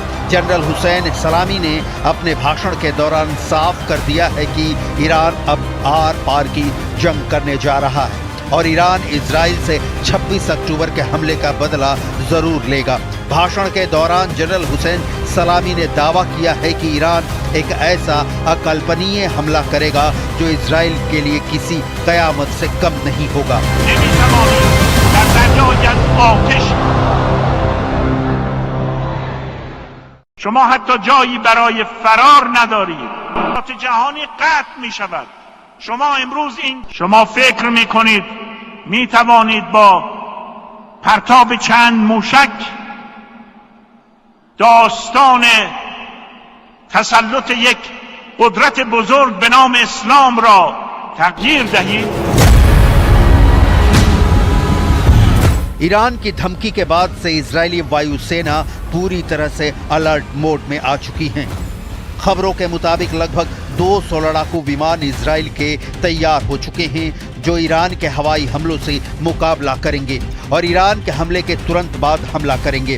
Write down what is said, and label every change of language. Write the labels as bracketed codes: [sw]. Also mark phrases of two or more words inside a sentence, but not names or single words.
[hi] जनरल हुसैन सलामी ने अपने भाषण के दौरान साफ कर दिया है कि ईरान अब आर पार की जंग करने जा रहा है और ईरान इजराइल से 26 अक्टूबर के हमले का बदला जरूर लेगा। भाषण के दौरान जनरल हुसैन सलामी ने दावा किया है कि ईरान एक ऐसा अकल्पनीय हमला करेगा जो इजराइल के लिए किसी कयामत से कम नहीं होगा। [fa] شما حتی جایی برای فرار ندارید. جهانی قطع می شود. شما فکر می کنید می توانید با پرتاب چند موشک داستان تسلط یک قدرت بزرگ به نام اسلام را تغییر دهید؟ [hi] ईरान की धमकी के बाद से इजरायली वायुसेना पूरी तरह से अलर्ट मोड में आ चुकी है। खबरों के मुताबिक लगभग 200 लड़ाकू विमान इजराइल के तैयार हो चुके हैं जो ईरान के हवाई हमलों से मुकाबला करेंगे और ईरान के हमले के तुरंत बाद हमला करेंगे।